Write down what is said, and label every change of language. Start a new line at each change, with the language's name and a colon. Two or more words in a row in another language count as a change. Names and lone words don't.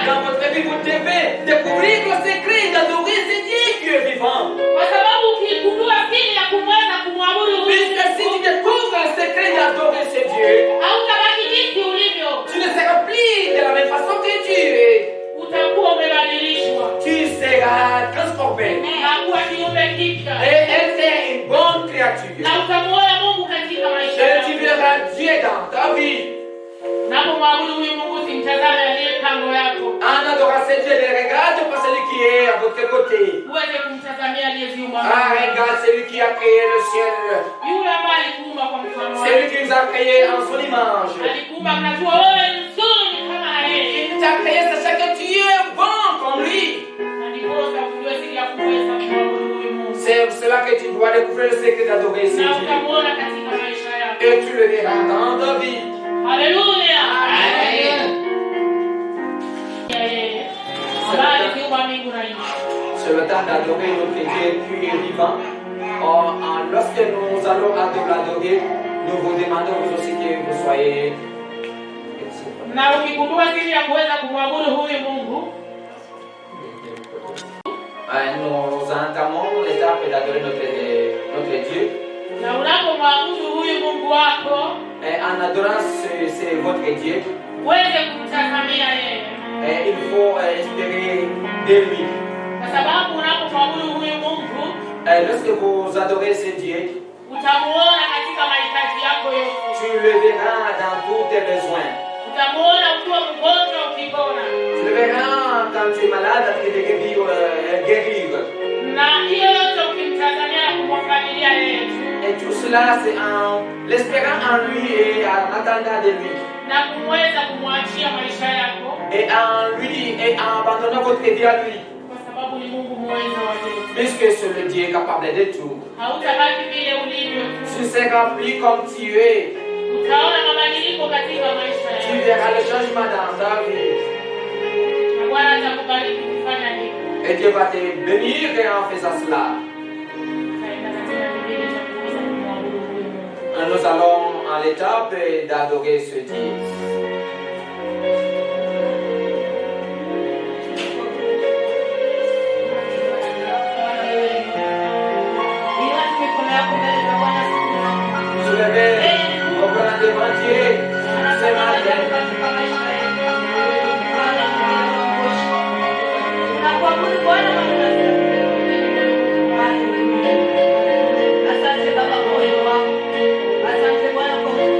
French: Dans votre vie, vous devez découvrir le secret d'adorer ce Dieu qui est vivant.
Swahili: Kwa sababu ukigundua siri ya kuweza kumwabudu Mungu,
French: Puisque si tu découvres le secret d'adorer ce Dieu,
Swahili: hautabaki jinsi ulivyo.
French: tu ne seras plus de la même façon que tu es.
Swahili: Utakuwa umebadilishwa.
French: Tu seras transformé.
Swahili: Na kuwa kiumbe kipya.
French: Et elle est une bonne créature.
Swahili: Na utamuona Mungu katika maisha
French: Et
Swahili: yako.
French: tu verras Dieu dans ta vie.
Swahili: Unapomwabudu huyu Mungu usimtazame aliye kando yako.
French: En adorant ce Dieu, ne regarde pas celui qui est à votre côté.
Swahili: Uweze kumtazamia aliyeziumba.
French: Ah, regarde celui qui a créé le ciel.
Swahili: Yule ambaye alikuumba kwa mfano wake.
French: Celui qui nous a créés en son image.
Swahili: Alikuumba akajua wewe ni mzuri kama yeye.
French: Il t'a créé sachant que tu es bon comme lui.
Swahili: Na ndiposa ujue siri ya kuweza kumwabudu huyu Mungu.
French: C'est pour cela que tu dois découvrir le secret d'adorer ce
Swahili: Na
French: Dieu.
Swahili: utamuona katika maisha yako.
French: Et tu le verras dans ta vie.
Swahili: Haleluya. Amen. Ambaye aliumba mbingu na nchi.
French: C'est le temps d'adorer notre Dieu qui est vivant. Or, lorsque nous allons l'adorer, nous vous demandons vous aussi que vous soyez.
Swahili: Na ukigundua siri ya kuweza kumwabudu huyu Mungu,
French: nous entamons l'étape d'adorer notre Dieu.
Swahili: na unapomwabudu huyu Mungu wako,
French: En adorant c'est votre Dieu,
Swahili: uweze kumtazamia yeye.
French: il faut espérer de lui.
Swahili: Kwa sababu unapomwabudu huyu Mungu,
French: Lorsque vous adorez ce Dieu,
Swahili: utamuona katika mahitaji yako yote.
French: tu le verras dans tous tes besoins.
Swahili: Utamuona ukiwa mgonjwa ukipona.
French: Tu le verras quand tu es malade, tu te guérir.
Swahili: Na hiyo yote ukimtazamia na kumwangalia yeye tu.
French: Et tout cela, c'est en l'espérant en lui et en attendant de lui.
Swahili: Na kumweza kumwachia maisha yako.
French: Et en lui et en abandonnant votre vie à lui.
Swahili: Kwa sababu ni Mungu muweza wa yote.
French: Puisque c'est le Dieu capable de tout.
Swahili: Hautabaki vile ulivyo tu.
French: Tu seras plus comme tu es.
Swahili: Utaona mabadiliko katika maisha
French: Tu
Swahili: yako.
French: verras le changement dans ta vie.
Swahili: Na Bwana atakubariki kufanya hivyo.
French: Et Dieu va te bénir en faisant cela.
Swahili: Katika kipindi cha kuweza kumwabudu huyu Mungu.
French: Nous allons à l'étape d'adorer ce Dieu. Soulevez vos bras devant Dieu ce matin.
Swahili: Asante Baba kwa wema wako. Asante Bwana kwa